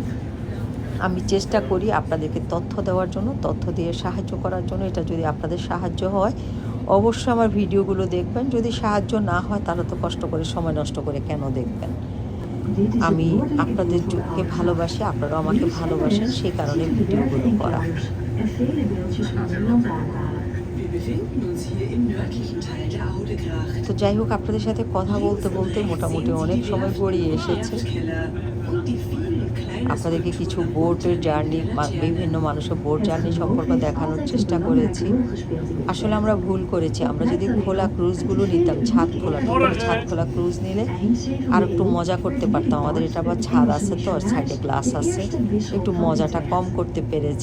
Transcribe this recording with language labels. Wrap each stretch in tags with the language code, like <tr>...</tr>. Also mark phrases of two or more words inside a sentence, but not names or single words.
<bn>আমি চেষ্টা করি আপনাদেরকে তথ্য দেওয়ার জন্য, তথ্য দিয়ে সাহায্য করার জন্য। এটা যদি আপনাদের সাহায্য হয় অবশ্যই আমার ভিডিওগুলো দেখবেন, যদি সাহায্য না হয় তাহলে তো কষ্ট করে সময় নষ্ট করে কেন দেখবেন। আমি আপনাদেরকে ভালোবাসি, আপনারাও আমাকে ভালোবাসেন, সেই কারণে ভিডিওগুলো করা।</bn> <de>Wir befinden uns hier im nördlichen Teil der Audegracht.</de> <bn>তো যাই হোক, আপনাদের সাথে কথা বলতে বলতে মোটামুটি অনেক সময় গড়িয়ে এসেছে।</bn> <de>Und die vielen kleinen</de> <bn>আপনাদেরকে কিছু বোটের জার্নি, বিভিন্ন মানুষের বোট জার্নি সম্পর্কে দেখানোর চেষ্টা করেছি। আসলে আমরা ভুল করেছি, আমরা যদি খোলা ক্রুজগুলো নিতাম, ছাদ খোলা ক্রুজ নিলে আর একটু মজা করতে পারতাম। আমাদের এটা আবার ছাদ আছে তো, সাইডে গ্লাস আছে, একটু মজাটা কম করতে পেরেছি।</bn>